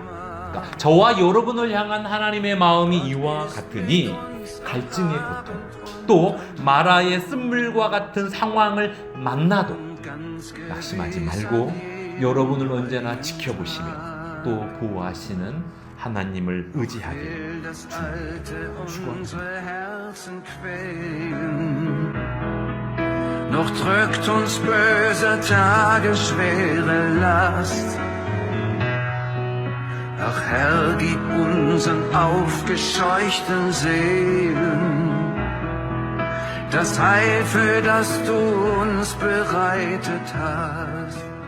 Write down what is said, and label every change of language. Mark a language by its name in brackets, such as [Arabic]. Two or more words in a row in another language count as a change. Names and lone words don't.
[Korean] 그러니까 저와 여러분을 향한 하나님의 마음이 이와 같으니 갈증의 고통, 또 마라의 쓴물과 같은 상황을 만나도 낙심하지 말고 여러분을 언제나 지켜보시며 또 보호하시는 하나님을 의지하기를 축원합니다. [German] Noch drückt uns böse Tage schwere Last. Ach Herr, gib unseren aufgescheuchten Seelen das Heil, für das du uns bereitet hast.